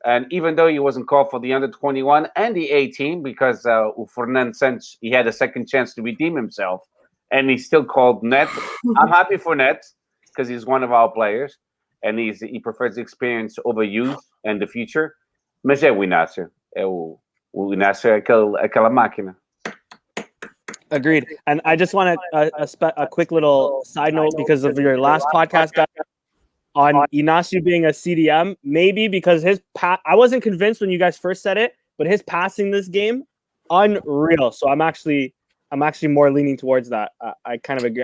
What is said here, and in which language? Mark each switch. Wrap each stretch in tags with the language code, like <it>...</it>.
<en>And even though he wasn't called for the under-21 and the 18 because Fernando Santos, he had a second chance to redeem himself, and he still called Net. I'm happy for Net because he's one of our players, and he prefers experience over youth and the future.</en> <pt>Mas é o Inácio. O Inácio é aquela máquina.</pt> <en>Agreed. And I just want a quick little side note because of your last podcast, guys, on Inácio being a CDM. Maybe because I wasn't convinced when you guys first said it, but his passing this game, unreal. So I'm actually more leaning towards that. I kind of agree.</en>